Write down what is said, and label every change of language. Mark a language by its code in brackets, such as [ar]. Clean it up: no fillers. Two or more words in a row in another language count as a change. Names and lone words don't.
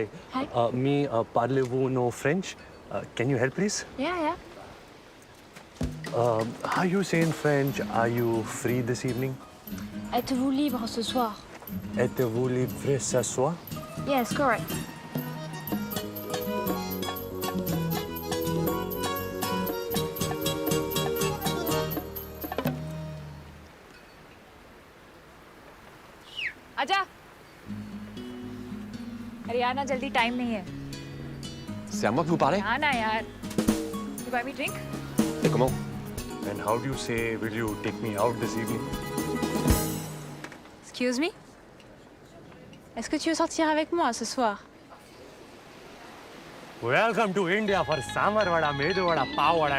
[en] Hi. Me, [fr] parlez-vous [en] no French? Can you help, please? Yeah. How you say in French, are you free this evening? [fr] Êtes-vous libre ce soir? Êtes-vous libre ce soir? [en] Yes, correct. [hi] आजा। अरे यार ना जल्दी टाइम नहीं है। [fr] C'est à moi que vous parlez? [hi] हाँ ना यार। [en] You buy me drink? [fr] Et comment? [en] And how do you say, will you take me out this evening? Excuse me? [fr] Est-ce que tu veux sortir avec moi ce soir? [en] Welcome to India for Samar Vada, Medu Vada, Pav Vada.